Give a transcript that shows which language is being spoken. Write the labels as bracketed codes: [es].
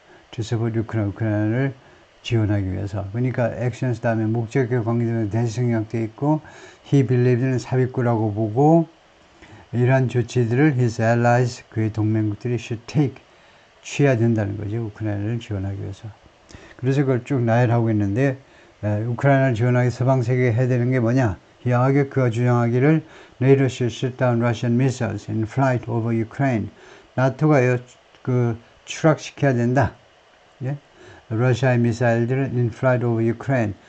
[en] To support [ko] 우크라이나를 지원하기 위해서. 그러니까 actions 다음에 목적과 관계되는 대성형돼 있고 he believed는 삽입구라고 보고 이러한 조치들을 [en] his allies [ko] 그의 동맹국들이 [en] should take [ko] 취해야 된다는 거죠. 우크라이나를 지원하기 위해서. 그래서 그걸 쭉 나열하고 있는데 우크라이나를 지원하기 서방 세계에 해야 되는 게 뭐냐? 이하게 그가 주장하기를 [en] NATO should shoot down Russian missiles in flight over Ukraine. [ko] 나토가 추락시켜야 된다. 예? 러시아의 미사일들을 [en] in flight over Ukraine.